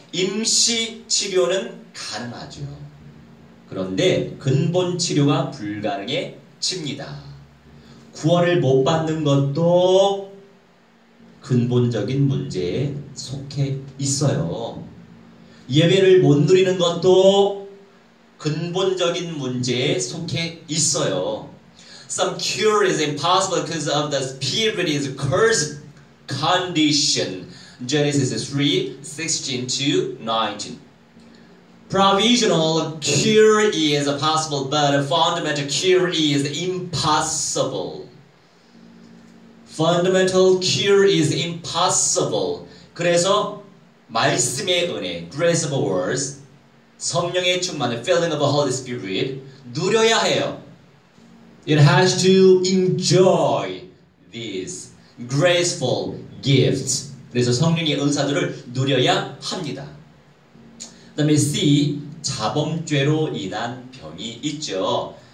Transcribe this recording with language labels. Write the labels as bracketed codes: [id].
[ko] 임시 치료는 가능하죠. 그런데 근본 치료가 불가능해집니다. 구원을 못 받는 것도 근본적인 문제에 속해 있어요. 예배를 못 누리는 것도 근본적인 문제에 속해 있어요. [en] Some cure is impossible because of the spirit is cursed condition. Genesis 3:16 to 19. Provisional cure is possible, but a fundamental cure is impossible. Fundamental cure is impossible. [ko] 그래서 말씀의 은혜, [en] grace of words, [ko] 성령의 충만을, [en] filling of the Holy Spirit, [ko] 누려야 해요. [en] It has to enjoy these graceful gifts. [ko] 그래서 성령의 은사들을 누려야 합니다. 그 다음에 C, 자범죄로 인한 병이 있죠.